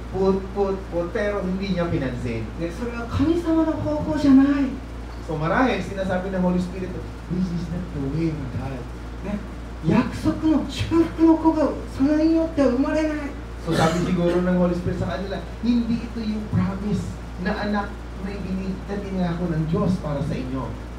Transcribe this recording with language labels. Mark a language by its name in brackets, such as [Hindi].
[Filipino] Put, pero hindi niya pinansin. [Japanese] でそれは神様の方法じゃない。 [English] So [Filipino] marahil, sinasabi ng [English] Holy Spirit, this is not the way of God. [Japanese] ね、約束の祝福の子がそれによっては生まれない。 [Filipino] So sabi siguro ng Holy Spirit sa kanila, hindi ito yung promise na anak na itinangako ng Diyos para sa inyo.